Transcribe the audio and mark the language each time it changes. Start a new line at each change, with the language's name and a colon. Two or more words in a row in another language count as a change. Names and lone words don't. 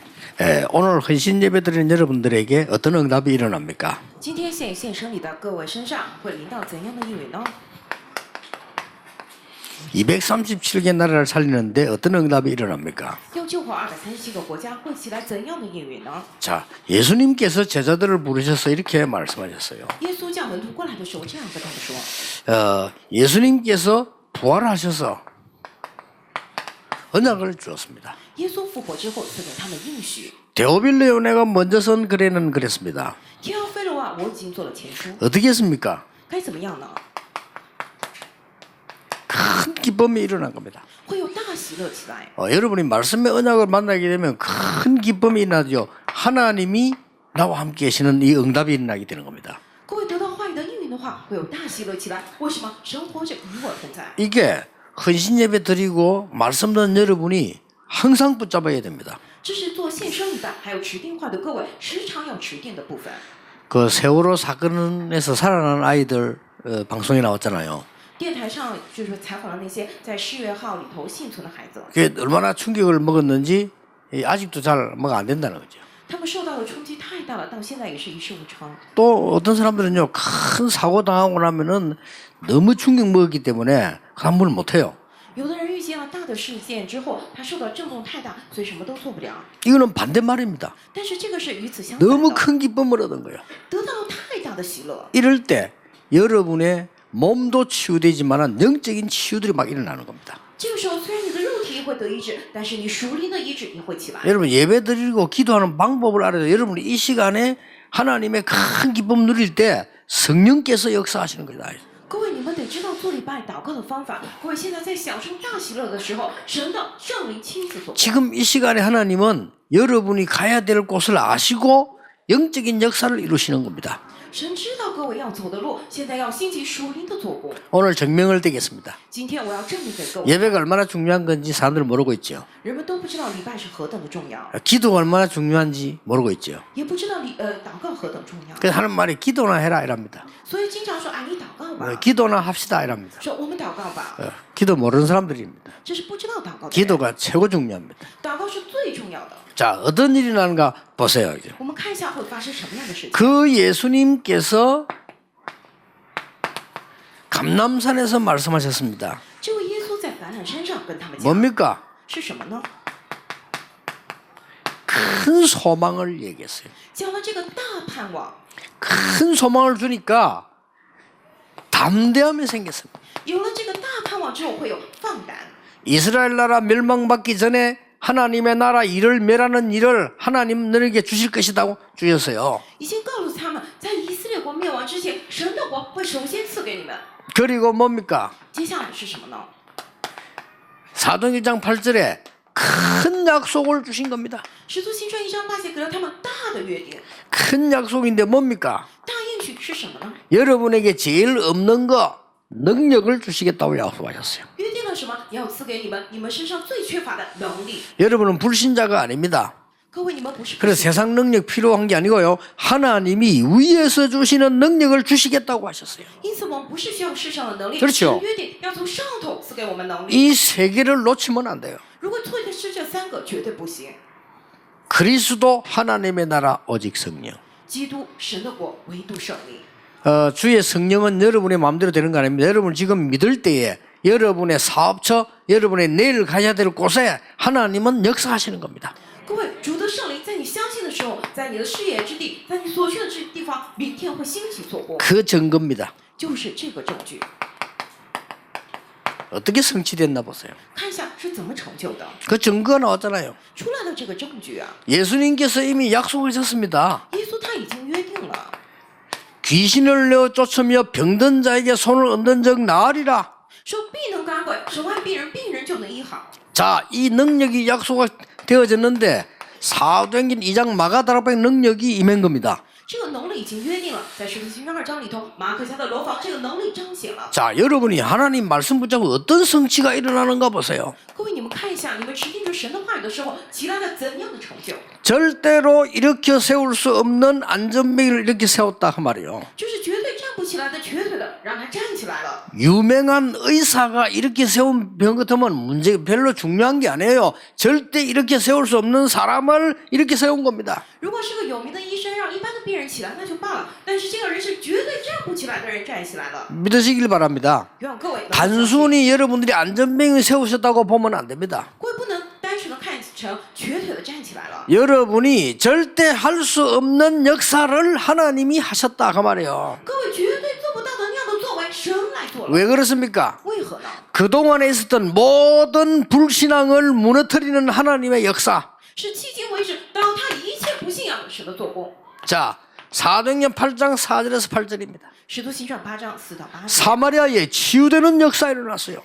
Korean: 오늘 헌신 예배 드리는 여러분들에게 어떤 응답이 일어납니까?
Chinese: 今天献生礼的各位身上会临到怎样的应允呢？
Korean: 237개 나라를 살리는데 어떤 응답이 일어납니까?
Chinese: 要救活237个国家会起来怎样的应允呢？
Korean: 자, 예수님께서 제자들을 부르셔서 이렇게 말씀하셨어요.
Chinese: 耶稣叫门徒过来的时候，这样跟他们说：
Korean: 예수님께서 부활하셔서 언약을 주었습니다.
Chinese: 耶稣复活之后赐给他们应许。
Korean: 데오빌레 요네가 먼저 선 글에는 그랬습니다.
Chinese: 提奥菲罗啊，我已经做了前书，
Korean: 어떻게 했습니까?
Chinese: 该怎么样呢？
Korean: 큰 기쁨이 일어난 겁니다.
Chinese: 会有大喜乐起来。
Korean: 여러분이 말씀의 언약을 만나게 되면 큰 기쁨이 일어나죠. 하나님이 나와 함께 계시는 이 응답이 일어나게 되는 겁니다.
Chinese: 各位得到话语的应允的话，会有大喜乐起来。为什么？神活着与我同在。
Korean: 이게 헌신 예배 드리고 말씀 듣는 여러분이 항상 붙잡아야 됩니다.
Chinese: 这是做献生礼拜还有持定话的各位时常要持定的部分。
Korean: 그 세월호 사건에서 살아난 아이들 방송에 나왔잖아요.
Chinese: 电台上就是采访了那些在世越号里头幸存的孩子，
Korean: 그게 얼마나 충격을 먹었는지 아직도 잘 뭐가 안 된다는 거죠.
Chinese: 他们受到的冲击太大了，到现在也是一事无成。
Korean: 또 어떤 사람들은요, 큰 사고 당하고 나면은 너무 충격 먹었기 때문에 그 함부로 못 해요.
Chinese: 有的人遇见了大的事件之后，他受到震动太大，所以什么都做不了。
Korean: 이거는 반대말입니다.
Chinese: 但是这个是与此相反
Korean: 너무
Chinese: 的，
Korean: 큰 기쁨을 얻은 거예요.
Chinese: 得到了太大的喜乐。
Korean: 이럴 때 여러분의 몸도 치유되지만 영적인 치유들이 막 일어나는 겁니다.
Chinese: 这个时候，虽然你的肉体会得医治，但是你属灵的医治也会起来。
Korean: 여러분 예배 드리고 기도하는 방법을 알아야 돼요. 여러분이 이 시간에 하나님의 큰 기쁨 누릴 때 성령께서 역사하시는 거다.
Chinese: 各位，你们得知道做礼拜祷告的方法。各位现在在享受大喜乐的时候，神的圣灵亲自做。
Korean: 지금 이 시간에 하나님은 여러분이 가야 될 곳을 아시고 영적인 역사를 이루시는 겁니다.
Chinese: 神知道各位要走的路，现在要兴起属灵的做工。
Korean: 오늘 증명을 드리겠습니다.
Chinese: 今天我要证明给各位，
Korean: 예배가 얼마나 중요한 건지 사람들은 모르고 있죠.
Chinese: 人们都不知道礼拜是何等的重要，
Korean: 기도가 얼마나 중요한지 모르고 있죠.
Chinese: 也不知道祷告何等重要，
Korean: 그래서 하는 말이 기도나 해라 이랍니다.
Chinese: 所以经常说你祷告吧，
Korean: 기도나 합시다 이랍니다.
Chinese: 说我们祷告吧，
Korean: 기도 모르는 사람들입니다.
Chinese: 这是不知道祷告的人。
Korean: 기도가 최고 중요합니다.
Chinese: 祷告是最重要的。
Korean: 자, 어떤 일이 나는가 보세요. 이제.
Chinese: 我们看一下会发生什么样的事情。
Korean: 그 예수님께서 감람산에서 말씀하셨습니다.
Chinese: 这位耶稣在橄榄山上跟他们讲，
Korean: 뭡니까?
Chinese: 是什么呢？
Korean: 큰 소망을 얘기했어요.
Chinese: 讲了这个大盼望，
Korean: 큰 소망을 주니까 담대함이 생겼습니다.
Chinese: 有了这个大盼望之后会有放胆。
Korean: 이스라엘 나라 멸망받기 전에 하나님의 나라 일을 멸하는 일을 하나님 너에게 주실 것이라고 주셨어요.
Chinese: 已经告诉他们，在以色列国灭亡之前，神的国会首先赐给你们。
Korean: 그리고 뭡니까?
Chinese: 接下来是什么呢？
Korean: 사도행전 8절에 큰 약속을 주신 겁니다.
Chinese: 使徒行传1章8节给了他们大的约定，
Korean: 큰 약속인데 뭡니까?
Chinese: 大应许是什么呢？
Korean: 여러분에게 제일 없는 거 능력을 주시겠다고 약속하셨어요.
Chinese: 约定了什么？要赐给你们身上最缺乏的能力。
Korean: 여러분은 불신자가 아닙니다.
Chinese: 各位，你们不是不
Korean: 그래서
Chinese: 信，
Korean: 세상 능력 필요한 게 아니고요. 하나님이 위에서 주시는 능력을 주시겠다고 하셨어요.
Chinese: 因此我们不是需要世上的能力，
Korean: 그렇죠
Chinese: 是约定要从上头赐给我们能力。
Korean: 이 세 개를 놓치면 안 돼요.
Chinese: 如果错的是这三个，绝对不行。
Korean: 그리스도 하나님의 나라 오직 성령.
Chinese: 基督神的国，唯独胜利。
Korean: 주의 성령은 여러분의 마음대로 되는 거 아닙니다. 여러분 지금 믿을 때에 여러분의 사업처, 여러분의 내일 가야 될 곳에 하나님은 역사하시는 겁니다.
Chinese: 各位，主的圣灵在你相信的时候，在你的事业之地，在你所去的这地方，明天会兴起做工，
Korean: 그 증거입니다.
Chinese: 就是这个证据。
Korean: 어떻게 성취됐나 보세요.
Chinese: 看一下是怎么成就的，
Korean: 그 증거가 나왔잖아요.
Chinese: 出来的这个证据啊，
Korean: 예수님께서 이미 약속하셨습니다.
Chinese: 耶稣他已经约定了，
Korean: 귀신을 내어 쫓으며 병든 자에게 손을 얹는 적 나으리라.
Chinese: 说必能赶鬼，手按病人，病人就能医好。
Korean: 자, 이 능력이 약속되어졌는데 사도행전 2장 마가다락방의 능력이 임한 겁니다.
Chinese: 这个能力已经约定了，在使徒行传2章里头，马可家的楼房这个能力彰显了。
Korean: 자, 여러분이 하나님 말씀 붙잡고 어떤 성취가 일어나는가 보세요.
Chinese: 各位，你们看一下，你们持定着神的话语的时候，起来了怎样的成就？
Korean: 절대로 일으켜 세울 수 없는 안전맥을 이렇게 세웠다 그 말이에요.
Chinese: 就是绝对站不起起来的瘸腿的，让他站起来了。
Korean: 유명한 의사가 이렇게 세운 병 같으면 문제 별로 중요한 게 아니에요. 절대 이렇게 세울 수 없는 사람을 이렇게 세운 겁니다.
Chinese: 如果是个有名的医生让一般的病人起来，那就罢了。但是这个人是绝对站不起来的人站起来了。
Korean: 믿으시길 바랍니다.
Chinese: 希望各位能够相信
Korean: 단순히 여러분들이 안전병을 세우셨다고 보면 안 됩니다.
Chinese: 各位不能单纯的看成瘸腿的站起来了。
Korean: 여러분이 절대 할 수 없는 역사를 하나님이 하셨다 그 말이에요.
Chinese: 各位绝对做不到的那样的作为，神来做了。
Korean: 왜 그렇습니까?
Chinese: 为何呢？
Korean: 그동안에 있었던 모든 불신앙을 무너뜨리는 하나님의 역사.
Chinese: 是迄今为止倒塌一切不信仰的神的做工。
Korean: 자, 사도행전 8장 4절에서 8절입니다.
Chinese: 使徒行传8章4到8节，
Korean: 사마리아에 치유되는 역사가 일어났어요.